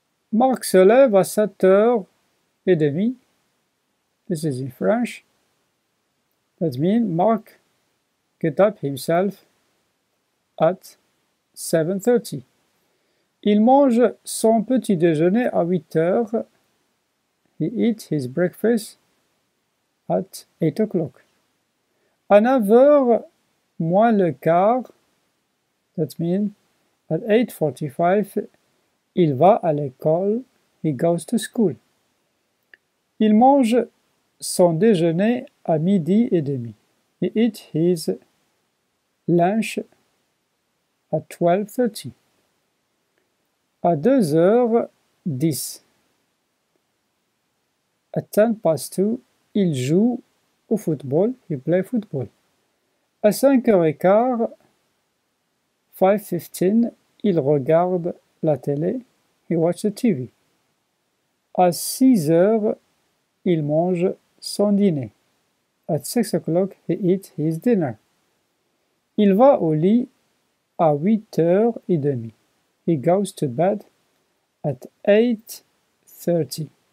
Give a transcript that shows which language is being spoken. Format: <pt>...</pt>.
<fr>Marc se lève à 7h30.</fr> <en>This is in French. That means Mark get up himself at 7:30.</en> <fr>Il mange son petit déjeuner à 8 heures.</fr> <en>He eats his breakfast at 8 o'clock.</en> <fr>À 9 heures moins le quart,</fr> <en>that means at 8:45,</en> <fr>il va à l'école.</fr> <en>He goes to school.</en> <fr>Il mange son déjeuner à midi et demi.</fr> <en>He eats his lunch at 12:30.</en> <fr>À 2h10.</fr> <en>At 2:10,</en> <fr>il joue au football.</fr> <en>He play football.</en> <fr>À 5h15, 5:15, il regarde la télé.</fr> <en>He watch the TV.</en> <fr>À 6 heures, il mange son dîner.</fr> <en>At 6 o'clock, he eats his dinner.</en> <fr>Il va au lit à 8h30.</fr> <en>He goes to bed at 8:30.</en>